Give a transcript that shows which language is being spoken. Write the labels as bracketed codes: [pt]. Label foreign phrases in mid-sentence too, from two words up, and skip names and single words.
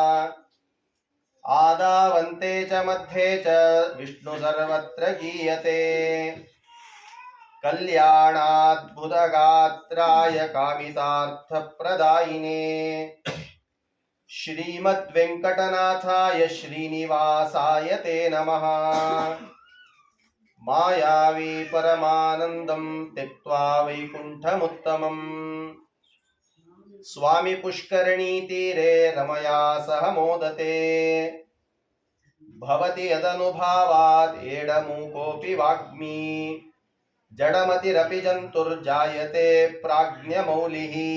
[sa] ಆದಾವಂತೆ ಚ ಮಧ್ಯೆ ಚ ವಿಷ್ಣು ಸರ್ವತ್ರ ಗೀಯತೆ ಕಲ್ಯಾಣಾದ್ಭುತಗಾತ್ರಾಯ ಕಾಮಿತಾರ್ಥಪ್ರದಾಯಿನೇ ಶ್ರೀಮದ್ವೆಂಕಟನಾಥಾಯ ಶ್ರೀನಿವಾಸಾಯ ತೇ ನಮಃ ಮಾಯಾವಿ ಪರಮಾನಂದಂ ತ್ಯಕ್ತ್ವಾ ವೈಕುಂಠಮುತ್ತಮಂ ಸ್ವಾಮಿ ಪುಷ್ಕರಣೀ ತೀರೆ ರಮಯಾ ಸಹ ಮೋದತೆ ಭವತಿ ಯದನುಭಾವಾತ್ ಏಡಮೂಕೋಪಿ ವಾಗ್ಮಿ ಜಡಮತಿರಪಿ ಜಂತುರ್ಜಾಯತೆ ಪ್ರಾಜ್ಞಮೌಲಿಃ